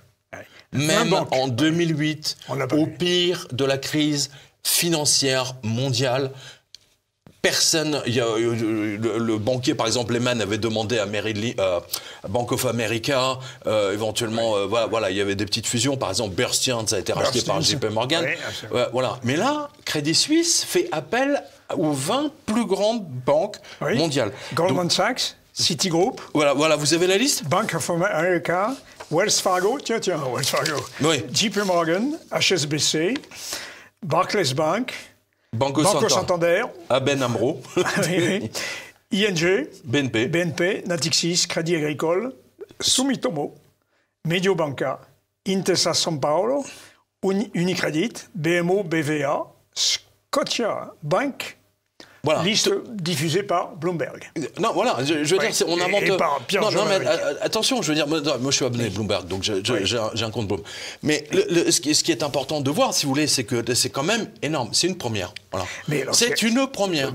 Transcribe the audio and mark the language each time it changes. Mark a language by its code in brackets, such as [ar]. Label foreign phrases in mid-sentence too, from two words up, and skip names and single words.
[fr] Même en 2008, au pire de la crise financière mondiale, personne, le banquier, par exemple, Lehman avait demandé à Bank of America, éventuellement, voilà, il y avait des petites fusions, par exemple, Bear Stearns a été racheté par JP Morgan, voilà. Mais là, Crédit Suisse fait appel aux 20 plus grandes banques mondiales. Goldman Sachs, Citigroup. Voilà, vous avez la liste? Bank of America, Wells Fargo, tiens, Wells Fargo. JP Morgan, HSBC, Barclays Bank, Banco Santander, ABN AMRO, ING, BNP, Natixis, Crédit Agricole, Sumitomo, Mediobanca, Intesa Sanpaolo, Unicredit, BMO, BVA, Scotia Bank. Voilà. Liste diffusée par Bloomberg. Non, voilà, je veux dire, on invente... Non, mais attention, je veux dire, moi je suis abonné à Bloomberg, donc j'ai un compte Bloomberg. Mais ce qui est important de voir, si vous voulez, c'est que c'est quand même énorme. C'est une première. Voilà. C'est une première.